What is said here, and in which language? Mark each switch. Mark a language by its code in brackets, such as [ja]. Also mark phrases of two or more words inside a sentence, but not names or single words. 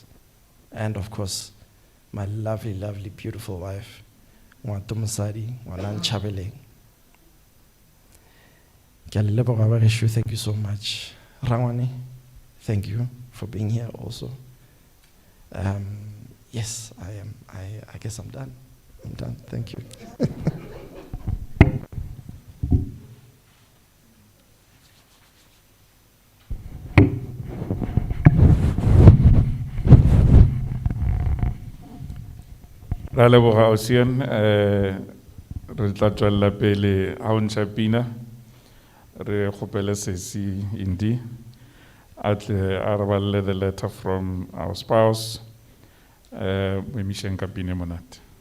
[en] And of course, my lovely, lovely, beautiful wife, Mwatumusadi, Wanan Chabele. Thank you so much. Rangwani, thank you for being here also. Yes, I guess I'm done. I'm done. Thank you. [tn] Ra leboga Ocean, re tla tswella pele ha o ntsha pina, re kgopele sesi Indi a tle a re balle [en] the letter from our spouse, [tn] mo emiseng ka pina e monate.